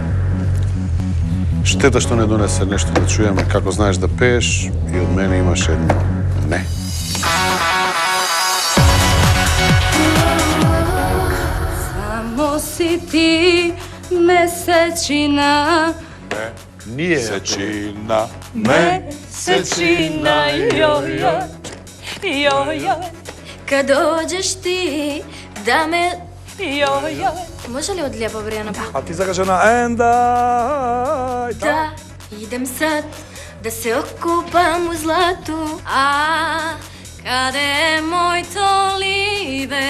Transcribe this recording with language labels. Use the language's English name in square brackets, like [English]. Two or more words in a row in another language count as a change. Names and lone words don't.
[Macedonian] Штета што не донесе нешто да чуеме како знаеш да пееш и од мене имаш едно не. Само си ти месечина. Ние Сечина. Месечина, јо-јо, јо-јо, [Serbian] Кад доđeš ti da me... јо-јо. Može li od lijepo Brijana? [Macedonian] А ти закажа на Enda. [Serbian] Da, idem sad da se okupam u zlatu. A kada je moj to libe.